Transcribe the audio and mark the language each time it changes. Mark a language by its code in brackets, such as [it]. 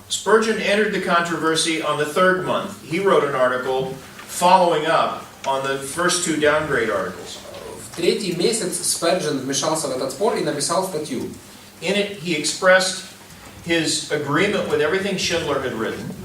[en] Spurgeon entered the controversy on the third month. He wrote an article following up on the first two downgrade articles. [ru] В третий месяц Сперджен вмешался в этот спор и написал статью. [en] In it, he expressed his agreement with everything Schindler had written.